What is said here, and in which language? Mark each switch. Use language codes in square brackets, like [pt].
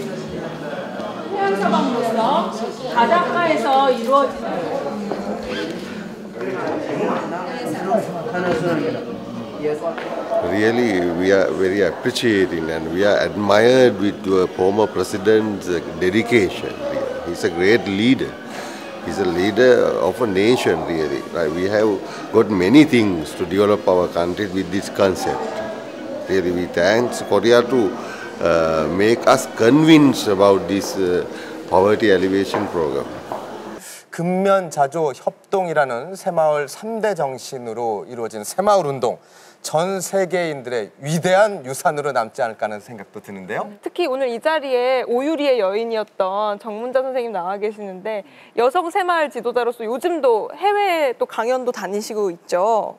[ko] 해양사방으로서 바닷가에서 이루어지는 [en] Really, we are very appreciating and we are admired with the former president's dedication. He's a great leader. He's a leader of a nation, really. Right? We have got many things to develop our country with this concept. Really, we thank Korea to make us convinced about this poverty alleviation program. [ko] 근면자조 협동이라는 새마을 3대 정신으로 이루어진 새마을 운동. 전 세계인들의 위대한 유산으로 남지 않을까 하는 생각도 드는데요. 특히 오늘 이 자리에 오유리의 여인이었던 정문자 선생님 나와 계시는데 여성 새마을 지도자로서 요즘도 해외 또 강연도 다니시고 있죠.